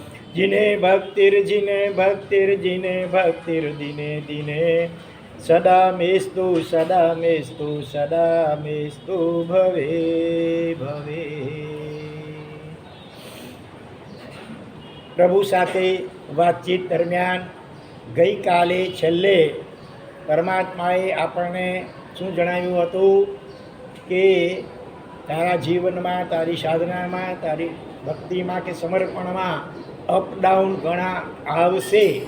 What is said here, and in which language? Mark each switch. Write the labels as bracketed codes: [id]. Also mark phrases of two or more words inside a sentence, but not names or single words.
[sa] जिने भक्तिर दिने दिने सदा मेस्तु भवे भवे। [gu] પ્રભુ સાથે વાતચીત દરમિયાન ગઈકાલે છેલ્લે પરમાત્માએ આપણને શું જણાવ્યું હતું કે તારા જીવનમાં, તારી સાધનામાં, તારી ભક્તિમાં કે સમર્પણમાં અપડાઉન ઘણા આવશે.